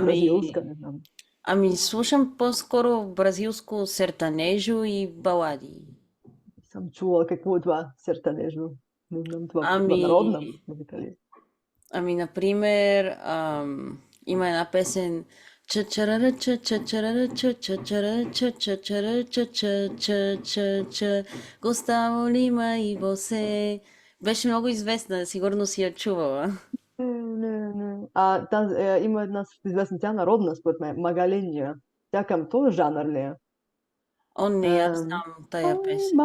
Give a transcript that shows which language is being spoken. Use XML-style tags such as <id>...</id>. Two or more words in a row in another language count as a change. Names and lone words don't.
<bg>Ами, бразилска, не знам. ами, слушам по-скоро бразилско сертанежо и балади. Съм чула какво е това сертанежно. Не знам това Ами, народна музика ли? А ми, например, има една песен Чачарара ча чачарара ча чачарара ча чачарара ча ча ча ча ча Густаво Лима и Босе. Беше много известна, сигурно си я чувала. Не, не. Има една известна, тя народна, според мен, Магаления. Тя към този жанр ли е? О, не я Ам, знам тая Ой, песен.</bg>